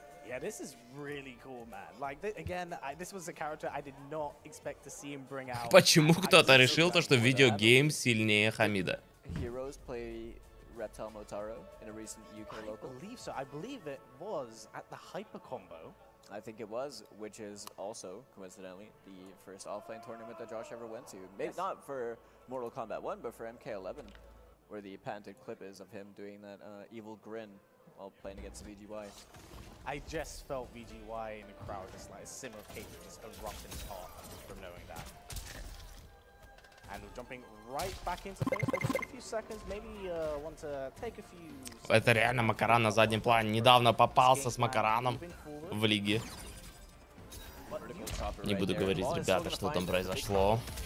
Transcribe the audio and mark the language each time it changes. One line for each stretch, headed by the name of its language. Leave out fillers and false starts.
English: Yeah, this is really cool, man. Like, again, this was a character I did not expect to see him bring out.
Russian: Почему кто-то решил то, что видеогейм сильнее Хамида?
English: Heroes play Reptile Motaro in a recent UK local. I believe so. I believe it was at the Hyper Combo. I think it was, which is also, coincidentally, the first offline tournament that Josh ever went to. Maybe not for Mortal Kombat 1, but for MK11, where the patented clip is of him doing that evil grin while playing against VGY. I just felt VGY in the crowd, just like a simmer of hate just erupt in his heart from knowing that. And we're jumping right back into things for just a few seconds. Maybe want to take a few.
Russian: Это реально Макаран на заднем плане. Недавно попался с Макараном в лиге. Не буду говорить, ребята, что там произошло.